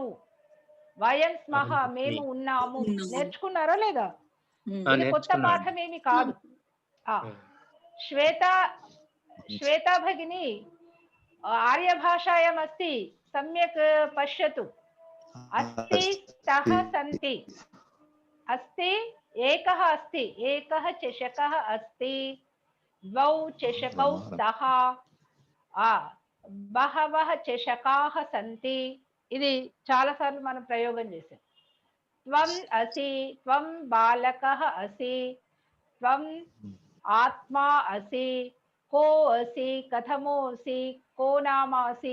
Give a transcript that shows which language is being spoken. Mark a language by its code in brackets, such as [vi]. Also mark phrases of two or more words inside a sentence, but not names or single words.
[sa] వయం స్మః, [te] మేము ఉన్నాము. నేర్చుకున్నారా లేదా? ఇది కొత్త పాఠం ఏమి కాదు. [sa] శ్వేతా భగిని ఆర్య భాషాయాం అస్తి. సమ్యక్ పశ్యతు. అస్తి, స్తః, సంతి. अस्ति एकः अस्ति एकः चषकः अस्ति द्वौ चषकौ स्तः బహవః చషకాః సంతి. [te] ఇది చాలా సార్లు మనం ప్రయోగం చేసాం. [sa] త్వం అసి, త్వం బాలకః అసి, త్వం ఆత్మా అసి, కో అసి, కథమోసి, కో నామాసి.